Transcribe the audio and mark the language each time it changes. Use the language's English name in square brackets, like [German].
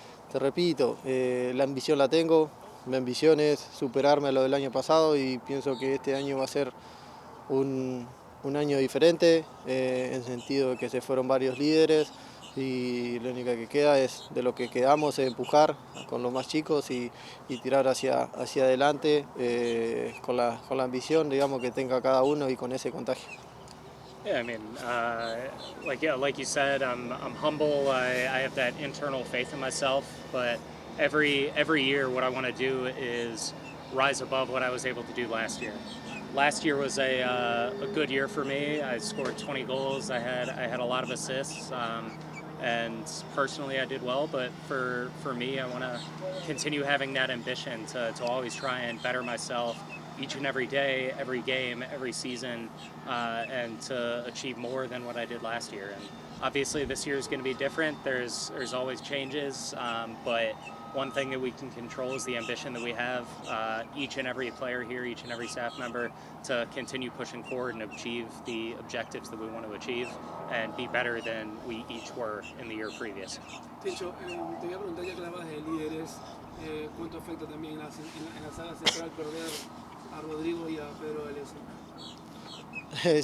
[Spanish] Te repito, la ambición la tengo. Mi ambición es superarme a lo del año pasado y pienso que este año va a ser un año diferente, en el sentido de que se fueron varios líderes y lo único que queda es, de lo que quedamos, es empujar con los más chicos y tirar hacia adelante, con la ambición, digamos, que tenga cada uno y con ese contagio. [English] Yeah, I mean, like you said, I'm humble. I have that internal faith in myself, but every year what I want to do is rise above what I was able to do last year. Last year was a good year for me. I scored 20 goals. I had a lot of assists, and personally I did well. But for me, I want to continue having that ambition to always try and better myself each and every day, every game, every season, and to achieve more than what I did last year. And Obviously, this year is going to be different. There's always changes, but one thing that we can control is the ambition that we have, each and every player here, each and every staff member, to continue pushing forward and achieve the objectives that we want to achieve and be better than we each were in the year previous. [Spanish] Tincho, te voy a preguntar ya que hablabas de líderes, ¿cuánto afecta también en la saga central perder a Rodrigo y a Pedro Vélez?